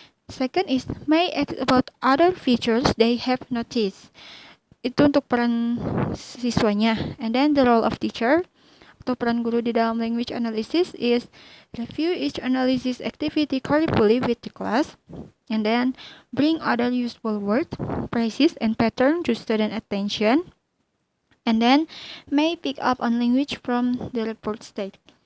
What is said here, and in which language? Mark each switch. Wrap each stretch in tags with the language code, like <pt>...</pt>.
<en>Second is may act about other features they have noticed.</en> <id>Itu untuk peran siswanya.</id> <en>And then the role of teacher</en> <id>atau peran guru di dalam</id> <en>language analysis is review each analysis activity carefully with the class, and then bring other useful words, phrases, and pattern to student attention, and then may pick up on language from the report state.</en>